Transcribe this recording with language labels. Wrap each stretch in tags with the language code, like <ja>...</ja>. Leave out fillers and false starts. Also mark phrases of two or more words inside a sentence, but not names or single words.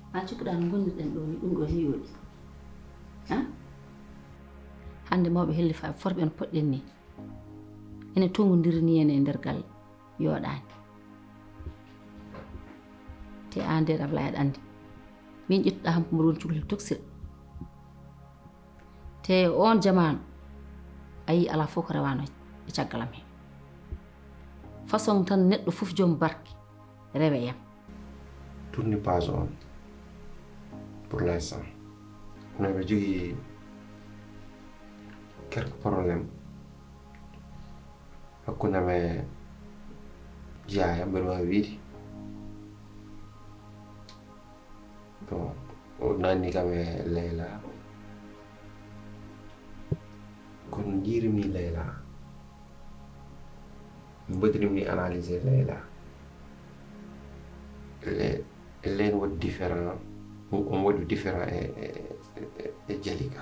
<ff>cikkuɗa no gonirɗen ɗo ni ɗum ɗo heewoɗi hande mawɓe helli fa forɓe no poɗɗen ni ene tongodirni en e nder galle yooɗani te an nde Ablaye aɗa andi min ƴettuɗa ham mboɗo woni cukalel toksir te on jamanu a yi ala fof ko rewano e caggalam he façon tan neɗɗo fof joom barke rewe yam</ff> <fr>tourne page on pour l'instant on avait jogui quelques problèmes</fr> <ff>hakkunde me Yaya mbeɗa wawi wiide bon o nanni kam e Leyla kono jiirimni Leyla mboɗirimni analysé Leyla leen waɗi différent on waɗi différent e Jalika</ff>